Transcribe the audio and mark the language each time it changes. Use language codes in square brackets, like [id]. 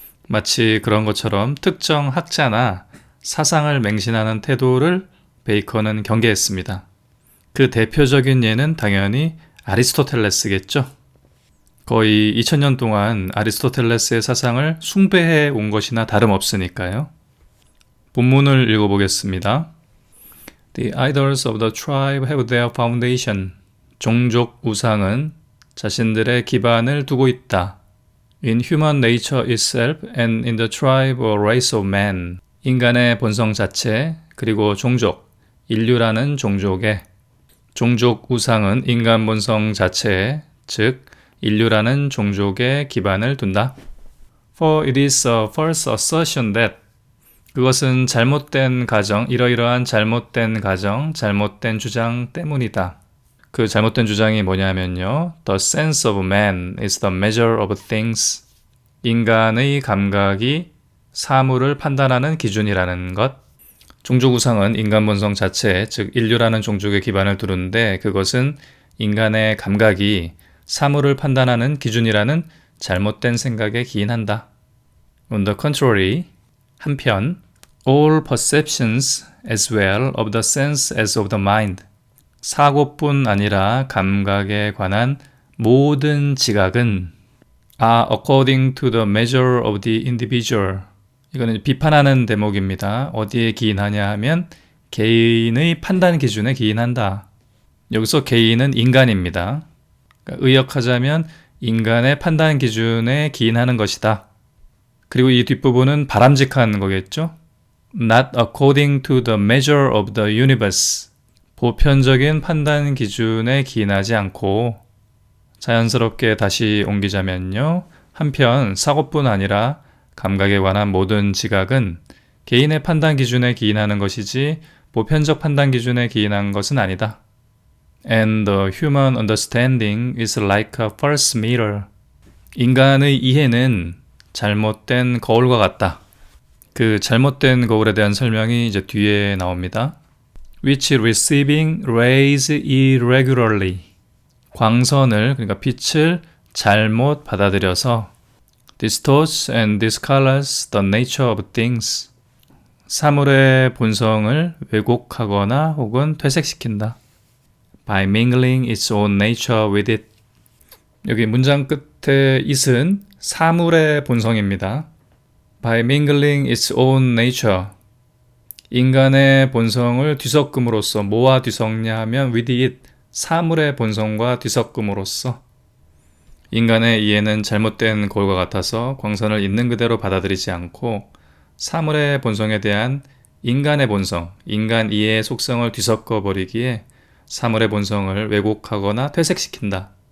[ko] 마치 그런 것처럼 특정 학자나 사상을 맹신하는 태도를 베이컨은 경계했습니다. 그 대표적인 예는 당연히 아리스토텔레스겠죠. 거의 2000년 동안 아리스토텔레스의 사상을 숭배해 온 것이나 다름없으니까요. 본문을 읽어보겠습니다. [en] The idols of the tribe have their foundation. [ko] 종족 우상은 자신들의 기반을 두고 있다. [en] In human nature itself and in the tribe or race of man. [ko] 인간의 본성 자체 그리고 종족, 인류라는 종족에. 종족 우상은 인간 본성 자체에, 즉 인류라는 종족의 기반을 둔다. [en] For it is a false assertion that [ko] 그것은 잘못된 가정, 이러이러한 잘못된 가정, 잘못된 주장 때문이다. 그 잘못된 주장이 뭐냐면요. [en] The sense of man is the measure of things. [ko] 인간의 감각이 사물을 판단하는 기준이라는 것. 종족 우상은 인간 본성 자체, 즉 인류라는 종족의 기반을 두는데 그것은 인간의 감각이 사물을 판단하는 기준이라는 잘못된 생각에 기인한다. [en] On the contrary, [ko] 한편, [en] all perceptions as well of the sense as of the mind. [ko] 사고뿐 아니라 감각에 관한 모든 지각은 [en] are according to the measure of the individual. [ko] 이거는 비판하는 대목입니다. 어디에 기인하냐 하면 개인의 판단 기준에 기인한다. 여기서 개인은 인간입니다. 그러니까 의역하자면 인간의 판단 기준에 기인하는 것이다. 그리고 이 뒷부분은 바람직한 거겠죠? [en] Not according to the measure of the universe. [ko] 보편적인 판단 기준에 기인하지 않고 자연스럽게 다시 옮기자면요. 한편 사고뿐 아니라 감각에 관한 모든 지각은 개인의 판단 기준에 기인하는 것이지 보편적 판단 기준에 기인한 것은 아니다. [en] And the human understanding is like a false mirror. [ko] 인간의 이해는 잘못된 거울과 같다. 그 잘못된 거울에 대한 설명이 이제 뒤에 나옵니다. [en] which receiving rays irregularly. [ko] 광선을, 그러니까 빛을 잘못 받아들여서 [en] distorts and discolors the nature of things. [ko] 사물의 본성을 왜곡하거나 혹은 퇴색시킨다. [en] by mingling its own nature with it. [ko] 여기 문장 끝에 it은 사물의 본성입니다. [en] by mingling its own nature. [ko] 인간의 본성을 뒤섞음으로써, 뭐와 뒤섞냐 하면 [en] with it, [ko] 사물의 본성과 뒤섞음으로써. 인간의 이해는 잘못된 거울과 같아서 광선을 있는 그대로 받아들이지 않고 사물의 본성에 대한 인간의 본성, 인간 이해의 속성을 뒤섞어 버리기에 사물의 본성을 왜곡하거나 퇴색시킨다.